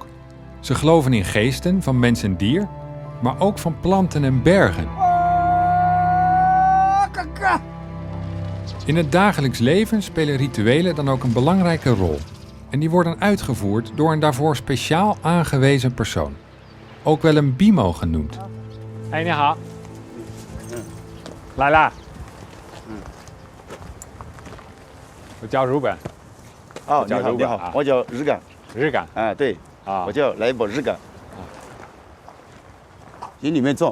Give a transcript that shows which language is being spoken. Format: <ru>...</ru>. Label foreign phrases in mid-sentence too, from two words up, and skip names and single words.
<nl>Ze geloven in geesten van mens en dier, maar ook van planten en bergen. In het dagelijks leven spelen rituelen dan ook een belangrijke rol. En die worden uitgevoerd door een daarvoor speciaal aangewezen persoon. Ook wel een bimo genoemd.</nl> <zh>Hey, 你好. 来啦. 我叫日本. 哦，你好，你好，我叫日干。日干。啊，对。啊，我叫来宝日干。进里面坐。</zh>